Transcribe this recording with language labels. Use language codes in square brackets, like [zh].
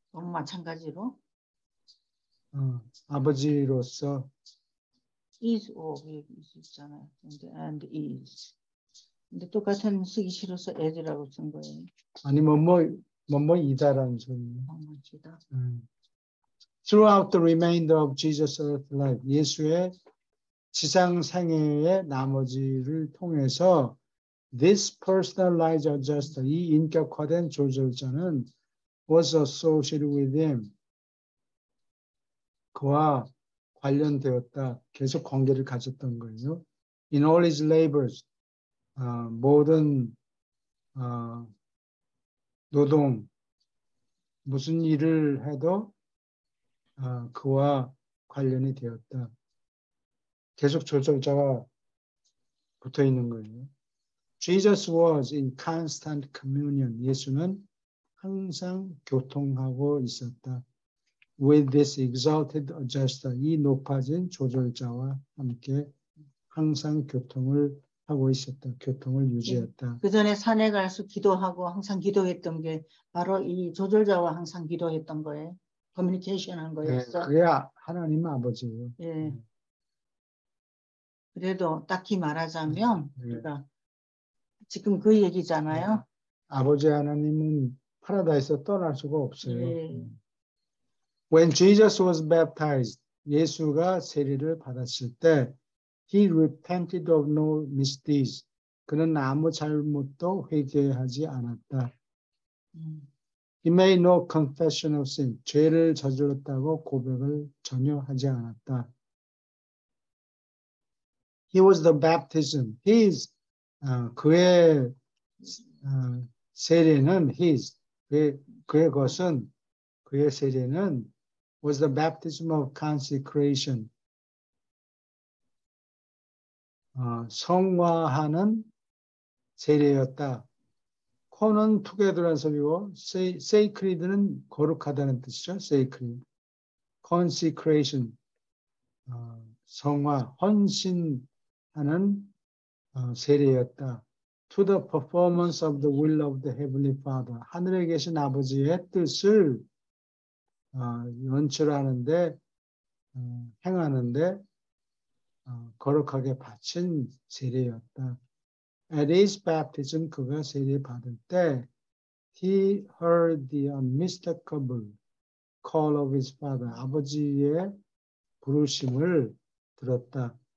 [ko] 마찬가지로 아버지로서 is of 있잖아요. and is. 근데 똑같은 쓰기 싫어서 as라고 쓴 거예요. 아니 뭐뭐이다라는 소리예요. 뭐뭐이다. [en] Throughout the remainder of Jesus' earth life, [ko] 예수의 지상 생애의 나머지를 통해서 [en] this personalized adjuster, [ko] 이 인격화된 조절자는 [en] was associated with him. [ko] 그와 관련되었다. 계속 관계를 가졌던 거예요. [en] In all his labors, [ko] 모든 노동, 무슨 일을 해도 그와 관련이 되었다. 계속 조절자가 붙어 있는 거예요. [en] Jesus was in constant communion. [ko] 예수는 항상 교통하고 있었다. [en] With this exalted adjuster, [ko] 이 높아진 조절자와 함께 항상 교통을 하고 있었다. 교통을 유지했다. 그 전에 산에 가서 기도하고 항상 기도했던 게 바로 이 조절자와 항상 기도했던 거예요. 커뮤니케이션 한 거였어. 네, 그게 하나님 아버지예요. 예. 그래도 딱히 말하자면 우리가 지금 그 얘기잖아요. 아버지 하나님은 파라다이스에서 떠날 수가 없어요. 예. [en] When Jesus was baptized, [ko] 예수가 세례를 받았을 때 [en] He repented of no misdeeds. [ko] 그는 아무 잘못도 회개하지 않았다. [en] He made no confession of sin. [ko] 죄를 저질렀다고 고백을 전혀 하지 않았다. [en] He was the baptism. [ko] 그의 세례는 그의 세례는 [en] was the baptism of consecration. [ko] 성화하는 세례였다. 코는 together라는 소리고 sacred는 거룩하다는 뜻이죠. [en] sacred. consecration. [ko] 성화, 헌신하는 세례였다. [en] To the performance of the will of the Heavenly Father. [ko] 하늘에 계신 아버지의 뜻을 연출하는데 행하는데 거룩하게 바친 세례였다. [en] At his baptism, [ko] 그가 세례 받을 때 [en] he heard the unmistakable call of his father. [ko] 아버지의 부르심을 들었다.